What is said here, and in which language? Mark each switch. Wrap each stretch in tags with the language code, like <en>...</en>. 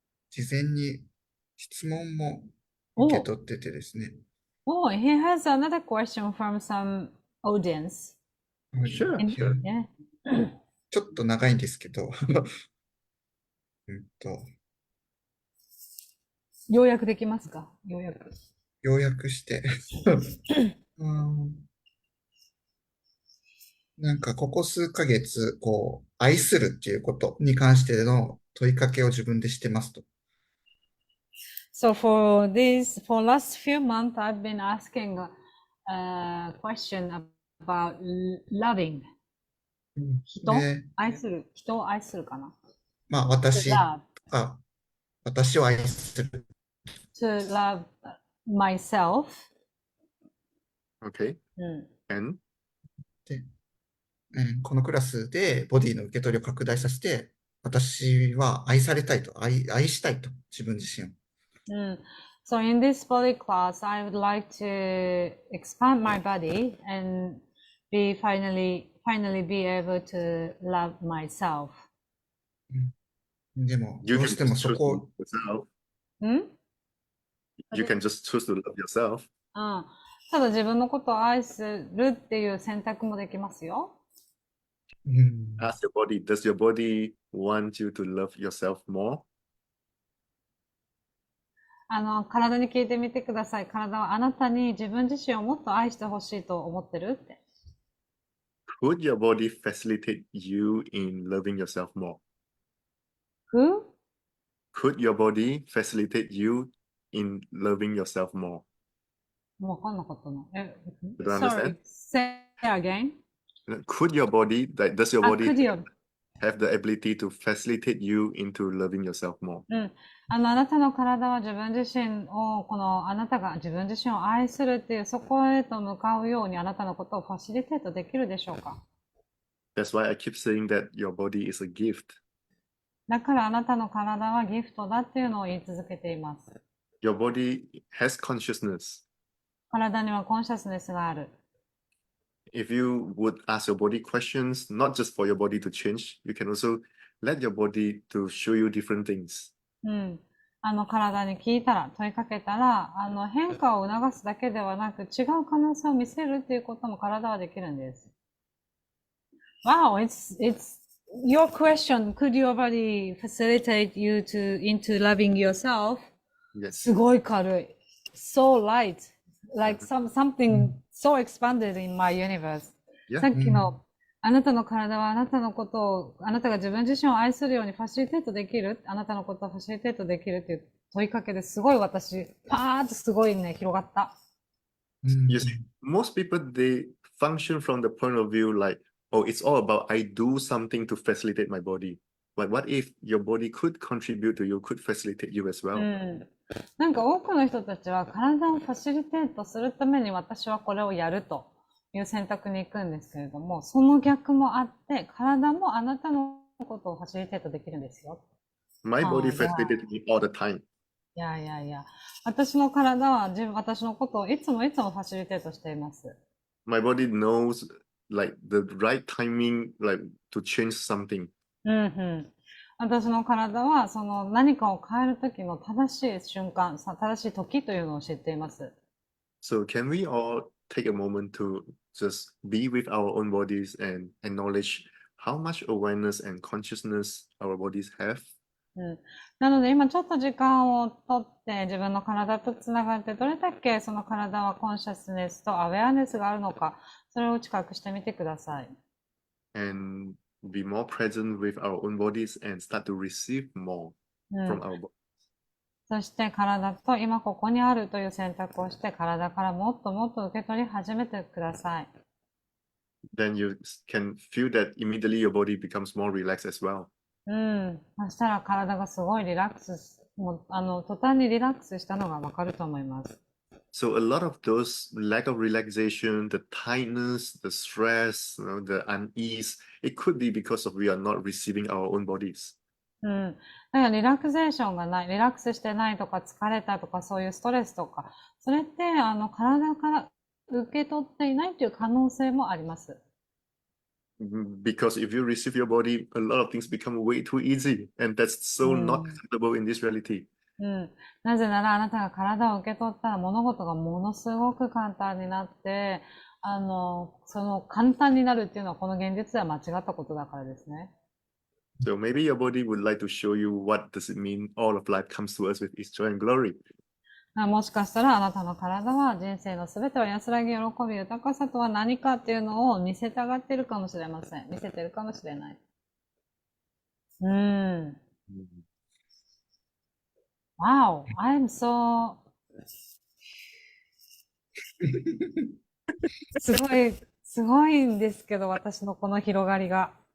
<ja>事前に質問も受け取っててですね。</ja> <en>Oh, he has another question from some audience. Sure. Yeah.</en> <ja>ちょっと長いんですけど、要約できますか？要約してなんかここ数ヶ月、愛するっていうことに関しての問いかけを自分でしてますと。</ja> <en>So for last few months, I've been asking a question about loving.</en> <ja>人を愛するかな？まあ、私を愛する。</ja> <en>To love myself. Okay. And?</en> <ja>で、このクラスでボディの受け取りを拡大させて、私は愛されたいと、愛したいと、自分自身を。</ja> <en>So in this body class, I would like to expand my body and finally be able to love myself.</en> <ja>でも、どうしてもそこを。</ja> <en>You can just choose to love yourself.</en> <ja>ただ自分のことを愛するっていう選択もできますよ。</ja> <en>Ask your body, does your body want you to love yourself more?</en> <ja>体に聞いてみてください。体はあなたに自分自身をもっと愛してほしいと思ってるって。</ja> <en>Could your body facilitate you in loving yourself more? Who? Could your body facilitate you in loving yourself more?</en> <ja>もうわかんなかったの。</ja> <en>You don't understand? Say again. Could your body, does your body could you? have the ability to facilitate you into loving yourself more?</en> <ja>あなたの体は自分自身を、あなたが自分自身を愛するっていう、そこへと向かうようにあなたのことをファシリテートできるでしょうか？</ja> <en>That's why I keep saying that your body is a gift.</en> <ja>だからあなたの体はギフトだっていうのを言い続けています。</ja> <en>Your body has consciousness.</en> <ja>体にはコンシャスネスがある。</ja> <en>If you would ask your body questions, not just for your body to change, you can also let your body to show you different things.</en> <ja>体に聞いたら、問いかけたら、変化を促すだけではなく、違う可能性を見せるっていうことも体はできるんです。</ja> <en>Wow, it's your question. Could your body facilitate you into loving yourself? Yes.</en> <ja>すごい軽い。</ja> <en>So light. Like something so expanded in my universe.</en> <ja>さっきの、あなたの体はあなたのことを、あなたが自分自身を愛するようにファシリテートできる？あなたのことをファシリテートできるっていう問いかけですごい私、パーッとすごいね、広がった。</ja> <en>You see, most people, they function from the point of view like, oh, it's all about I do something to facilitate my body. But what if your body could contribute to you, could facilitate you as well?</en> <ja>なんか多くの人たちは体をファシリテートするために私はこれをやるという選択に行くんですけれども、その逆もあって、体もあなたのことをファシリテートできるんですよ。</ja> <en>My body facilitates me all the time.</en> <ja>いや。私の体は私のことをいつもファシリテートしています。</ja> <en>My body knows like the right timing, like to change something.</en> <ja>私の体はその何かを変えるときの正しい瞬間、正しい時というのを知っています。</ja> <en>So can we all take a moment to just be with our own bodies and acknowledge how much awareness and consciousness our bodies have.</en> <ja>なので今ちょっと時間をとって自分の体とつながってどれだけその体はコンシャスネスとアウェアネスがあるのか、それを近くしてみてください。</ja> <en>And be more present with our own bodies and start to receive more from our body.</en> <ja>そして体と今ここにあるという選択をして体からもっともっと受け取り始めてください。</ja> <en>Then you can feel that immediately your body becomes more relaxed as well.</en> <ja>そしたら体がすごいリラックス、もう途端にリラックスしたのがわかると思います。</ja> <en>So a lot of those lack of relaxation, the tightness, the stress, the unease, it could be because of we are not receiving our own bodies.</en> <ja>だからリラクゼーションがない、リラックスしてないとか疲れたとかそういうストレスとか、それって体から受け取っていないという可能性もあります。</ja> <en>Because if you receive your body, a lot of things become way too easy, and that's so not acceptable in this reality.</en> <ja>なぜならあなたが体を受け取ったら物事がものすごく簡単になって、その簡単になるっていうのはこの現実では間違ったことだからですね。</ja> <en>So maybe your body would like to show you what does it mean all of life comes to us with its joy and glory.</en> <ja>もしかしたらあなたの体は人生のすべては安らぎ、喜び、豊かさとは何かっていうのを見せたがってるかもしれません。見せてるかもしれない。</ja> <en>Wow, I'm so</en> <ja>すごいんですけど、私のこの広がりが。</ja>